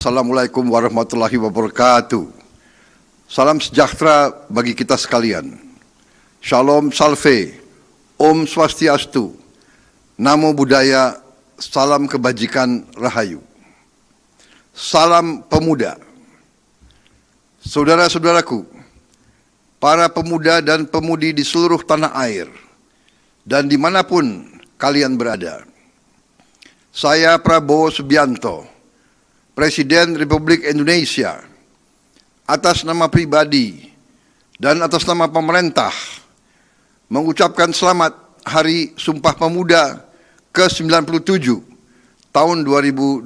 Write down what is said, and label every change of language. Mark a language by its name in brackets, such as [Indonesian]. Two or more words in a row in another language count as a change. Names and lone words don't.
[Arabic] السلام عليكم ورحمة الله وبركاته. [Indonesian] Salam sejahtera bagi kita sekalian. Shalom Salve, [Balinese] Om Swastiastu, [Pali] Namo Buddhaya, [Indonesian] salam kebajikan Rahayu. Salam pemuda. Saudara-saudaraku, para pemuda dan pemudi di seluruh tanah air, dan dimanapun kalian berada. Saya Prabowo Subianto, Presiden Republik Indonesia, atas nama pribadi dan atas nama pemerintah, mengucapkan selamat Hari Sumpah Pemuda ke-97 tahun 2025.